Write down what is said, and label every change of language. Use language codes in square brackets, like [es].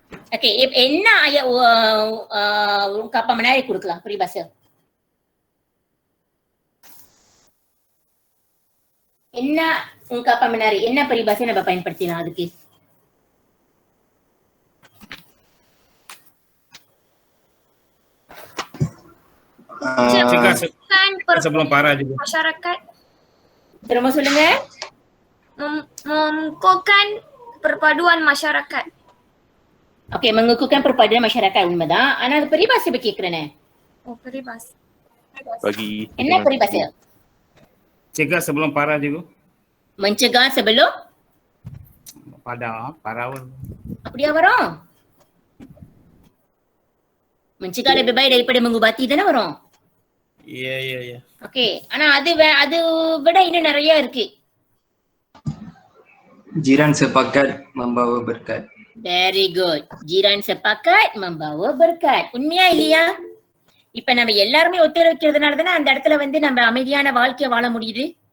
[ms] Okey, [ta] என்ன [ms] ungkapan menarik [ta] கொடுக்கலாம் [ms] peribahasa? [ta] என்ன [ms] ungkapan menarik? [ta] என்ன peribahasa நம்ம பயன்படுத்தினா அதுக்கு? [ms] Sebelum parah juga. Masyarakat. [ta] Terima சொல்லுங்க. [ms] Mengukuhkan perpaduan masyarakat. Okey, mengukuhkan perpaduan masyarakat [ta] உண்மைதான். ஆனா அது peribahasa கேக்குறேனே. [ms] Peribahasa. Bagi [ta] என்ன peribahasa? [ms] Cegah sebelum parah juga. Mencegah sebelum parah. [ta] அப்படியா வரும்? [ms] mencegah lebih baik daripada mengubati [ta] தானே வரும். [ms] Ya. [ta] Okey, ஆனா அது விட இன்னும் நிறைய இருக்கு. [ms] Jiran sepakat membawa berkat. [en] Very good. [ms] Jiran sepakat membawa berkat. [ta] உண்மையா இல்லையா? இப்ப நம்ம எல்லாருமே ஒத்துழைக்கிறதுனால தானே அந்த இடத்துல வந்து நம்ம அமைதியான வாழ்க்கைய வாழ முடியுது.